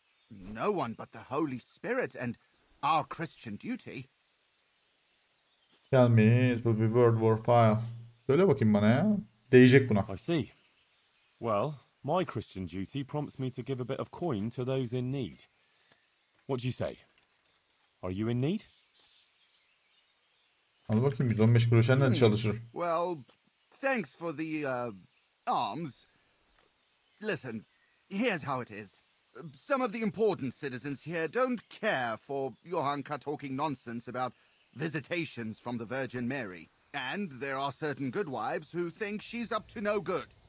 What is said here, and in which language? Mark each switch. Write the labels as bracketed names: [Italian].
[English] No one but the Holy Spirit and our Christian duty. Tell me it will be World War Pile. [Turkish] Söyle bakayım bana ya. Değecek buna. [English] I see. Well, my Christian duty prompts me to give a bit of coin to those in need. What do you say? Are you in need? [Turkish] Al bakayım 115 kuruşa nerede çalışır? [English] Well, thanks for the, arms. Listen, here's how it is. Some of the important citizens here don't care for Johanka talking nonsense about visitations from the Virgin Mary. And there are certain good wives who think she's up to no good.